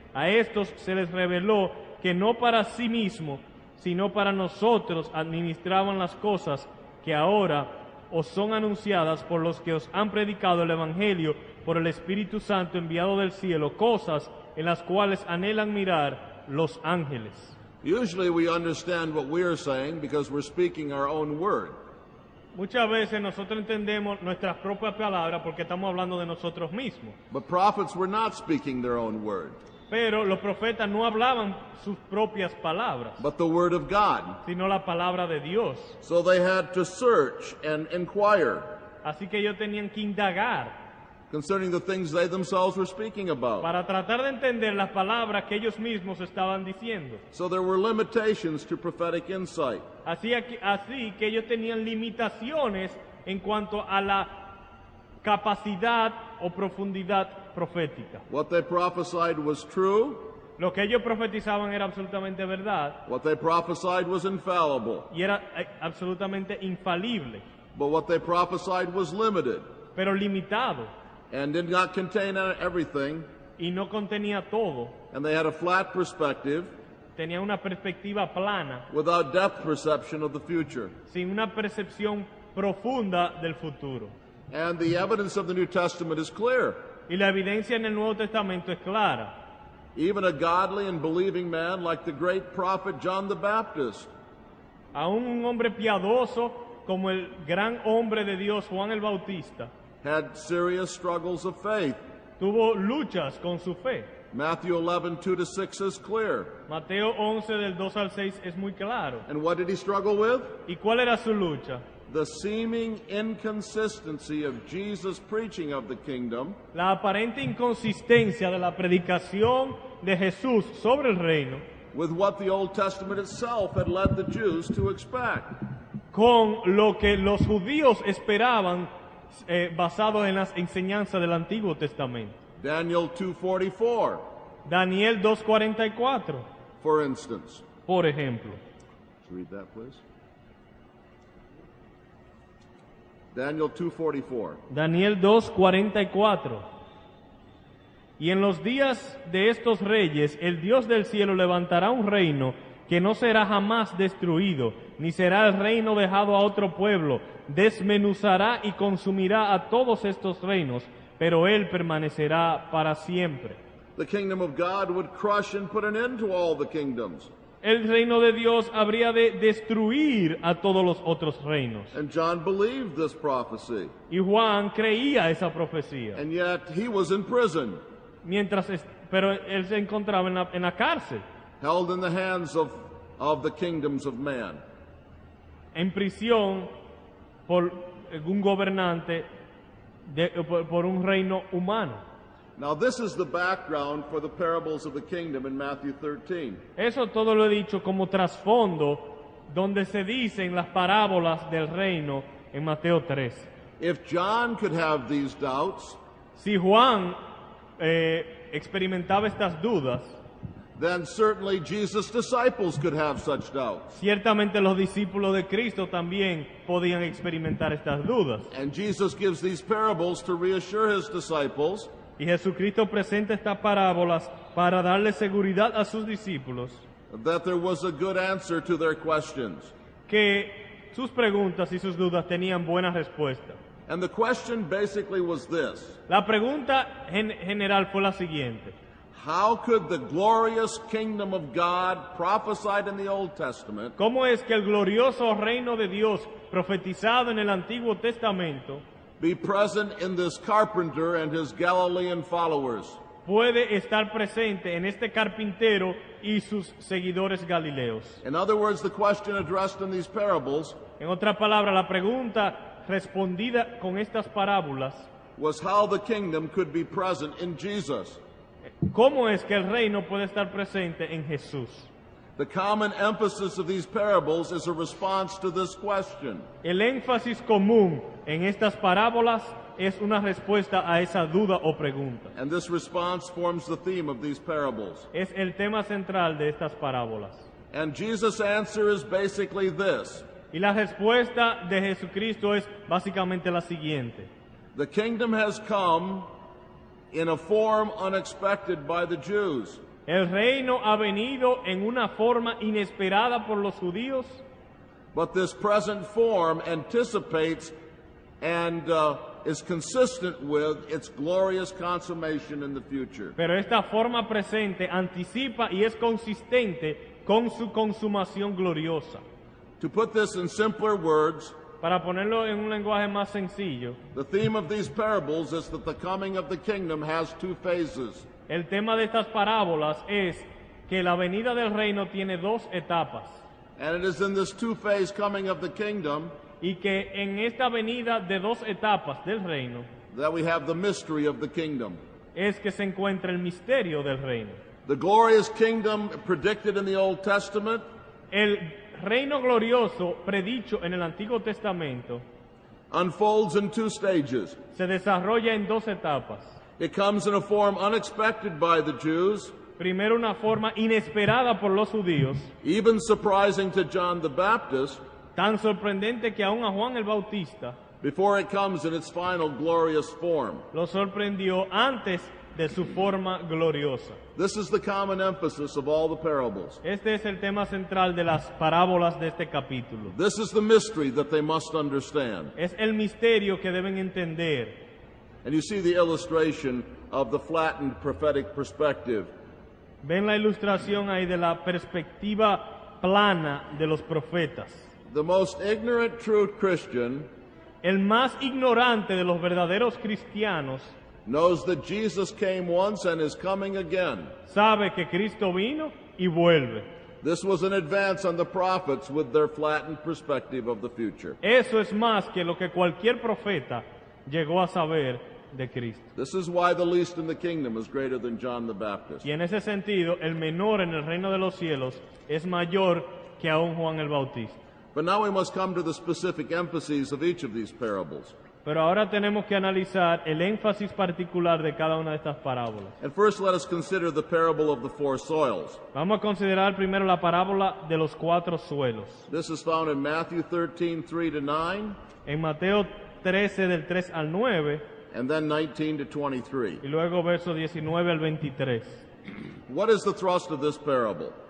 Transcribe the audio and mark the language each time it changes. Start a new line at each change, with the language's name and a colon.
Spanish: A estos se les reveló que no para sí mismo, sino para nosotros administraban las cosas que ahora os son anunciadas por los que os han predicado el Evangelio por el Espíritu Santo enviado del cielo, cosas en las cuales anhelan mirar los ángeles.
English: Usually we understand what we are saying because we're speaking our own word.
Spanish: Muchas veces nosotros entendemos nuestras propias palabras porque estamos hablando de nosotros mismos.
English: But prophets were not speaking their own word,
Spanish: Pero los profetas no hablaban sus propias palabras,
English: but the word of God.
Spanish: sino la palabra de Dios.
English: So they had to search and inquire
Spanish: Así que ellos tenían que indagar
English: concerning the things they themselves were speaking about.
Spanish: para tratar de entender las palabras que ellos mismos estaban diciendo.
English: So there were limitations to prophetic insight.
Spanish: Así que ellos tenían limitaciones en cuanto a la capacidad o profundidad profética.
English: What they prophesied was true,
Spanish: Lo que ellos profetizaban era absolutamente verdad
English: What they prophesied was infallible.
Spanish: y era absolutamente infalible,
English: But what they prophesied was limited
Spanish: pero limitado,
English: and did not contain everything.
Spanish: y no contenía todo.
English: And they had a flat perspective
Spanish: Tenía una perspectiva plana,
English: without depth perception of the future.
Spanish: sin una percepción profunda del futuro.
English: And the evidence of the New Testament is clear.
Spanish: Y la evidencia en el Nuevo Testamento es clara.
English: Even a godly and believing man like the great prophet John the Baptist
Spanish: Aún un hombre piadoso como el gran hombre de Dios Juan el Bautista
English: had serious struggles of faith.
Spanish: tuvo luchas con su fe.
English: Matthew 11:2-6 is clear.
Spanish: Mateo 11 del 2 al 6 es muy claro.
English: And what did he struggle with?
Spanish: ¿Y cuál era su lucha?
English: The seeming inconsistency of Jesus' preaching of the kingdom
Spanish: La aparente inconsistencia de la predicación de Jesús sobre el reino
English: with what the Old Testament itself had led the Jews to expect.
Spanish: con lo que los judíos esperaban basado en las enseñanzas del Antiguo Testamento.
English: Daniel 2:44,
Spanish: Daniel 2:44,
English: for instance.
Spanish: por ejemplo.
English: Let's read that, please. Daniel 2:44.
Spanish: Daniel 2:44. Y en los días de estos reyes, el Dios del cielo levantará un reino que no será jamás destruido, ni será el reino dejado a otro pueblo. Desmenuzará y consumirá a todos estos reinos, pero él permanecerá para siempre.
English: The kingdom of God would crush and put an end to all the kingdoms.
Spanish: El reino de Dios habría de destruir a todos los otros reinos.
English: And John believed this prophecy.
Spanish: Y Juan creía esa profecía.
English: And yet he was in prison,
Spanish: Pero él se encontraba en la cárcel,
English: held in the hands of the kingdoms of man.
Spanish: en prisión por un gobernante, por un reino humano.
English: Now this is the background for the parables of the kingdom in Matthew 13.
Spanish: Eso todo lo he dicho como trasfondo donde se dicen las parábolas del reino en Mateo 3.
English: If John could have these doubts,
Spanish: Si Juan experimentaba estas dudas,
English: then certainly Jesus' disciples could have such doubts.
Spanish: ciertamente los discípulos de Cristo también podían experimentar estas dudas.
English: And Jesus gives these parables to reassure his disciples
Spanish: Y Jesucristo presenta estas parábolas para darle seguridad a sus discípulos
English: that there was a good answer to their questions.
Spanish: que sus preguntas y sus dudas tenían buena respuesta.
English: And the question basically was this:
Spanish: La pregunta general fue la siguiente:
English: how could the glorious kingdom of God prophesied in the Old Testament
Spanish: ¿cómo es que el glorioso reino de Dios profetizado en el Antiguo Testamento
English: be present in this carpenter and his Galilean followers?
Spanish: puede estar presente en este carpintero y sus seguidores galileos?
English: In other words, the question addressed in these parables
Spanish: En otras palabras, la pregunta respondida con estas parábolas:
English: was how the kingdom could be present in Jesus.
Spanish: ¿cómo es que el reino puede estar presente en Jesús?
English: The common emphasis of these parables is a response to this question.
Spanish: El énfasis común en estas parábolas es una respuesta a esa duda o pregunta.
English: And this response forms the theme of these parables.
Spanish: Es el tema central de estas parábolas.
English: And Jesus' answer is basically this:
Spanish: Y la respuesta de Jesucristo es básicamente la siguiente:
English: the kingdom has come in a form unexpected by the Jews.
Spanish: el reino ha venido en una forma inesperada por los judíos,
English: But this present form anticipates and is consistent with its glorious consummation in the future.
Spanish: pero esta forma presente anticipa y es consistente con su consumación gloriosa.
English: To put this in simpler words,
Spanish: Para ponerlo en un lenguaje más sencillo,
English: the theme of these parables is that the coming of the kingdom has two phases.
Spanish: el tema de estas parábolas es que la venida del reino tiene dos etapas,
English: And it is in this two-phase coming of the kingdom
Spanish: y que en esta venida de dos etapas del reino
English: that we have the mystery of the kingdom.
Spanish: es que se encuentra el misterio del reino.
English: The glorious kingdom predicted in the Old Testament
Spanish: El reino glorioso predicho en el Antiguo Testamento
English: unfolds in two stages.
Spanish: se desarrolla en dos etapas.
English: It comes in a form unexpected by the Jews,
Spanish: Primero, una forma inesperada por los judíos,
English: even surprising to John the Baptist,
Spanish: tan sorprendente que aún a Juan el Bautista
English: before it comes in its final glorious form.
Spanish: lo sorprendió antes de su forma gloriosa.
English: This is the common emphasis of all the parables.
Spanish: Este es el tema central de las parábolas de este capítulo.
English: This is the mystery that they must understand.
Spanish: Es el misterio que deben entender.
English: And you see the illustration of the flattened prophetic perspective.
Spanish: Ven la ilustración ahí de la perspectiva plana de los profetas.
English: The most ignorant true Christian
Spanish: El más ignorante de los verdaderos cristianos
English: knows that Jesus came once and is coming again.
Spanish: sabe que Cristo vino y vuelve.
English: This was an advance on the prophets with their flattened perspective of the future.
Spanish: Eso es más que lo que cualquier profeta llegó a saber de Cristo.
English: This is why the least in the kingdom is greater than John the Baptist.
Spanish: Y en ese sentido, el menor en el reino de los cielos es mayor que aún Juan el Bautista.
English: But now we must come to the specific emphases of each of these parables.
Spanish: Pero ahora tenemos que analizar el énfasis particular de cada una de estas parábolas.
English: And first let us consider the parable of the four soils.
Spanish: Vamos a considerar primero la parábola de los 4 suelos.
English: This is found in Matthew 13, 3 to 9,
Spanish: En Mateo 13 del 3 al 9
English: and then 19 to 23.
Spanish: y luego versos 19 al 23.
English: What is the thrust of this parable?